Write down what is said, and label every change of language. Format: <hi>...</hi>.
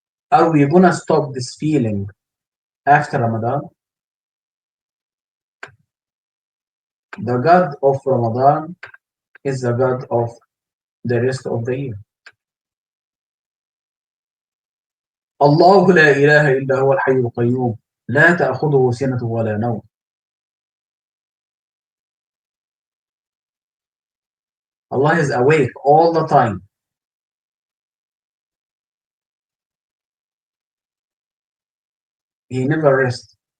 <en>Are we gonna stop this feeling after Ramadan? The God of Ramadan is the God of the rest of the year.</en> <ar>الله لا إله إلا هو الحي القيوم لا تأخذه سنة ولا نوم.</ar> <en>Allah is awake all the time. He never rests.</en>